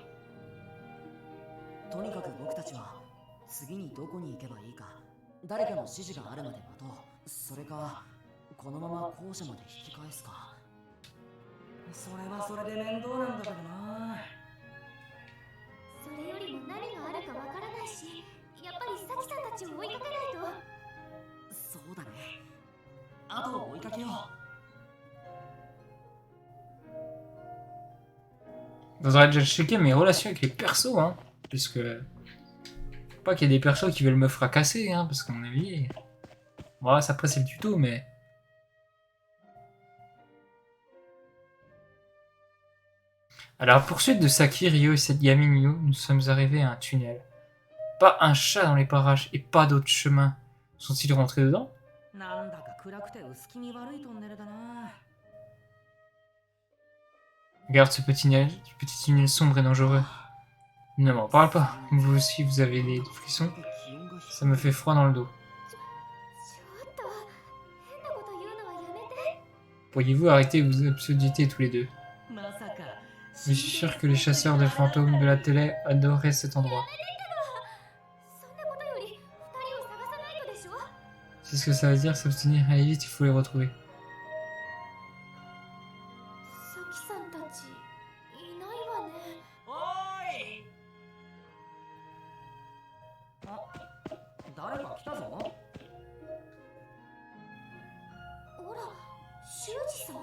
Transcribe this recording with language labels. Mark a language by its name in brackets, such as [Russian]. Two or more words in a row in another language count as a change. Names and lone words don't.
[Japanese] とにかく僕たちは次にどこに行けばいいか、誰かの指示があるまで待とう。それかこのまま校舎まで引き返すか。それはそれで面倒なんだけどな。それよりも何があるかわからないし、やっぱりサキさんたちを追いかけないと。そうだね。あと追いかけよう。 [French] Faudrait déjà checker mes relations avec les persos, hein. Puisque. Pas qu'il y ait des persos qui veulent me fracasser, hein, parce qu'à mon avis. Voilà, ça après c'est le tuto, mais. Alors, poursuite de Saki, Ryo et cette gamine Yu, nous sommes arrivés à un tunnel. Pas un chat dans les parages et pas d'autres chemins. Sont-ils rentrés dedans? [Japanese] なんだか暗くて薄気味悪いトンネルだな。 [French] Regarde ce petit tunnel sombre et dangereux. Ne m'en parle pas. Vous aussi, vous avez des frissons. Ça me fait froid dans le dos. [Japanese] ちょっと変なこと言うのはやめて。 [French] Pourriez-vous arrêter vos absurdités tous les deux? [Japanese] まさか。 [French] Je suis sûr que les chasseurs de fantômes de la télé adoraient cet endroit. [Japanese] そんなことより二人を探さないとでしょ。 [French] C'est ce que ça veut dire, s'abstenir. Allez vite, il faut les retrouver. [Japanese] サキさんたちいないわね。おーい。あ、誰か来たぞ。ほら、修二さん。